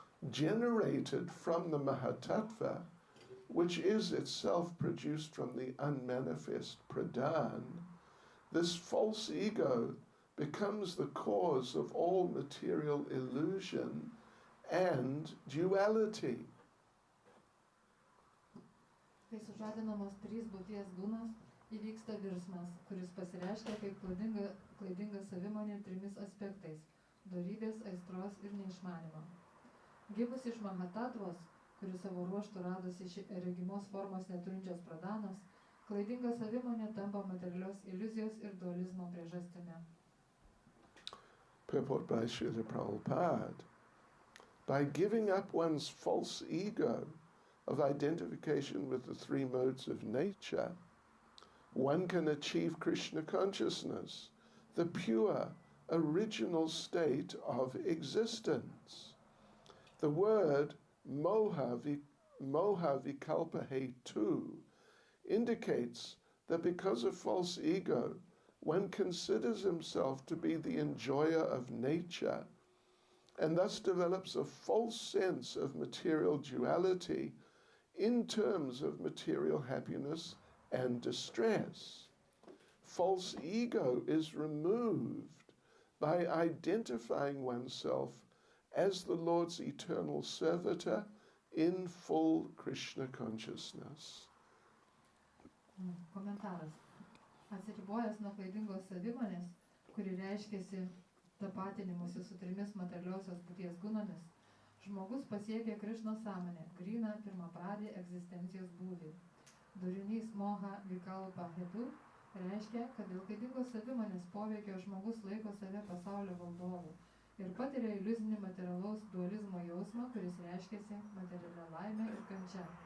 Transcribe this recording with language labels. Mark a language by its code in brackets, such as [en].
[en] Generated from the Mahatattva, which is itself produced from the unmanifest pradhan, this false ego becomes the cause of all material illusion and duality. [lt] Kai sužadinamos trys būties gunas, įvyksta virsmas, kuris pasireiškia kaip klaidinga savimonė trimis aspektais – dorybės, aistros ir neišmanimo. Gimus iš Mahatatvos, kuris savo ruožtų radosi iš regimos formos neturinčios pradhanos, klaidinga savimonė tampa materialios iliuzijos ir dualizmo priežastimi. [en] Purport by Srila Prabhupada. By giving up one's false ego of identification with the three modes of nature, one can achieve Krishna consciousness, the pure, original state of existence. The word moha vikalpa hetu indicates that because of false ego, one considers himself to be the enjoyer of nature and thus develops a false sense of material duality in terms of material happiness and distress. False ego is removed by identifying oneself as the Lord's eternal servitor in full Krishna consciousness. [lt] Komentaras. Atsiribojęs nuo klaidingos savimonės, kuri reiškiasi tapatinimusi su trimis materialiosios būties gunomis, žmogus pasiekia Krišnos sąmonę, gryną pirmapradį egzistencijos būvį. Durinys moha vikalpa hetu reiškia, kad dėl klaidingos savimonės poveikio žmogus laiko save pasaulio valdovu ir patiria iliuzinį materialaus dualizmo jausmą, kuris reiškiasi materialia laime ir kančia.